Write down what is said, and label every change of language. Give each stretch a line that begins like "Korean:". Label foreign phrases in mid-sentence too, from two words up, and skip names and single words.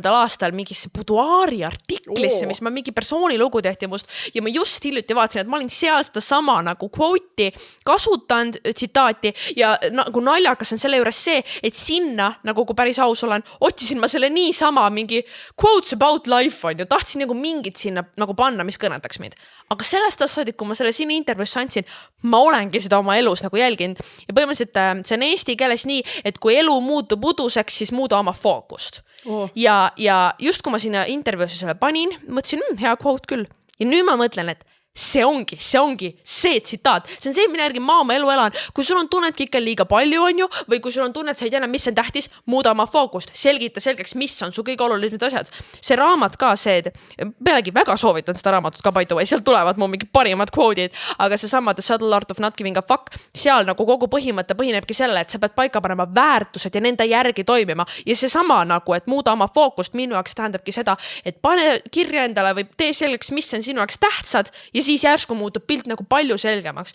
Estonian: aastal mingisse Buduaari artiklisse, mis ma mingi persooni lugu tehti must ja ma just hiljuti vaatasin, et ma olin seal seda sama nagu quote'i kasutanud tsitaati ja nagu naljakas on selle juures see, et sinna, nagu kui päris aus olen, otsisin ma selle niisama mingi
English: quotes about life
Estonian: on ju, tahtsin nagu mingit sinna nagu panna, mis kõnetaks mind. Aga sellest saadik, kui ma selle siin intervjuus andsin, ma olengi seda oma elus nagu jälginud ja põhimõtteliselt see on eesti keeles nii, et kui elu muutub uduseks, siis muuda oma fookust. Ja just kui ma sinna intervjuusse selle panin, mõtlesin, hea quote küll. Ja nüüd ma mõtlen, et see ongi see tsitaat. See on see, mille järgi ma oma elu elan. Kui sul on tunnetki ikka liiga palju on ju, või kui sul on tunnet, sa ei tea, mis on tähtis, muuda oma fookust, selgita selgeks, mis on su kõige olulisemad asjad. See raamat ka see, pealegi väga soovitan seda raamatut ka
English: by the way,
Estonian: seal tulevad mu mingi parimad quote'id, aga see sama The Subtle Art of Not Giving a Fuck, seal nagu kogu põhimõte põhinebki selle, et sa pead paika panema väärtused ja nende järgi toimima ja see sama nagu, et muuda oma fookust minu jaoks tähendabki seda, et pane kirja endale või tee selgeks, mis on sinu jaoks tähtsad ja siis järsku muutub pilt nagu palju selgemaks.